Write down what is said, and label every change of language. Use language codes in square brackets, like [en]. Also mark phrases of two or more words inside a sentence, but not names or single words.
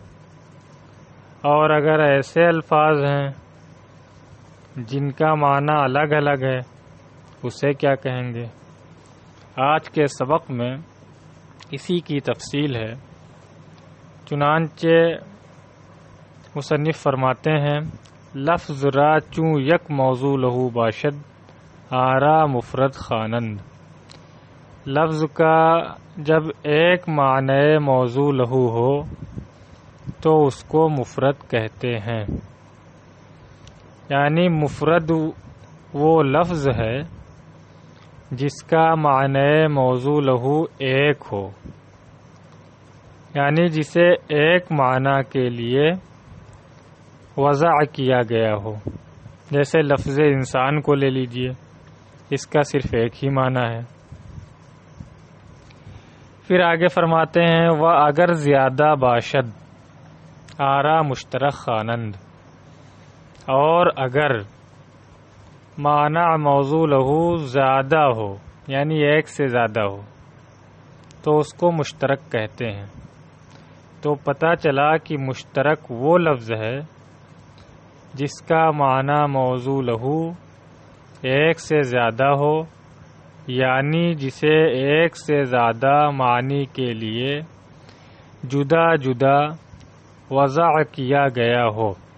[ur] اور اگر ایسے الفاظ ہیں جن کا معنی الگ الگ ہے، اسے کیا کہیں گے؟ آج کے سبق میں اسی کی تفصیل ہے۔ چنانچہ مصنف فرماتے ہیں، [fa] لفظ را چوں یک موضوع لہو باشد آرا مفرد خوانند۔ [ur] لفظ کا جب ایک معنی [ar] موضوع لہو [ur] ہو تو اس کو مفرد کہتے ہیں۔ یعنی مفرد وہ لفظ ہے جس کا معنی [ar] موضوع لہو [ur] ایک ہو، یعنی جسے ایک معنی کے لیے وضع کیا گیا ہو۔ جیسے لفظ انسان کو لے لیجئے، اس کا صرف ایک ہی معنی ہے۔ پھر آگے فرماتے ہیں، [fa] وہ اگر زیادہ باشد آرا مشترک خوانند، [ur] اور اگر معنی [ar] موضوع لہو [ur] زیادہ ہو، یعنی ایک سے زیادہ ہو، تو اس کو مشترک کہتے ہیں۔ تو پتہ چلا کہ مشترک وہ لفظ ہے جس کا معنی [ar] موضوع لہو [ur] ایک سے زیادہ ہو، یعنی جسے ایک سے زیادہ معنی کے لیے جدا جدا وضع کیا گیا ہو۔